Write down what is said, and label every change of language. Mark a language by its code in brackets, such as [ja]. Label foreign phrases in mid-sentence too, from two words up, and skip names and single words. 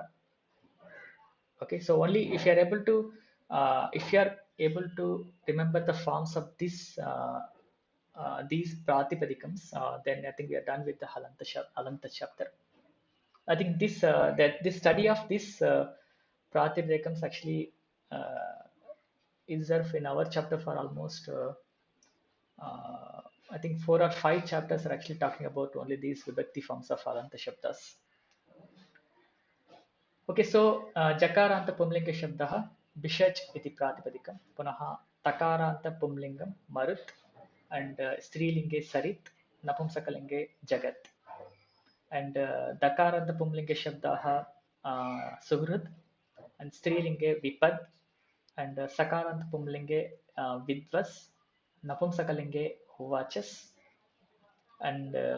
[en] Okay, so only if you are able to, if you are able to remember the forms of these Pratipadikams, then I think we are done with the Halanta chapter. I think this study of this Pratipadikams actually is there in our chapter for almost I think 4 or 5 chapters are actually talking about only these Vibhakti forms of [sa] अलन्त शब्दाः. [en] Okay, so [sa] जकारान्त पुंलिङ्ग शब्दः भिषज् इति प्रातिपदिकम् पुनः तकारान्त पुंलिङ्गम् मरुत् and स्त्रीलिङ्गे सरित् नपुंसकलिङ्गे जगत् and दकारान्त पुंलिङ्गे शब्दः सुहृद् and स्त्रीलिङ्गे विपद् and सकारान्त पुंलिङ्गे विद्वस् नपुंसकलिङ्गे वचस् and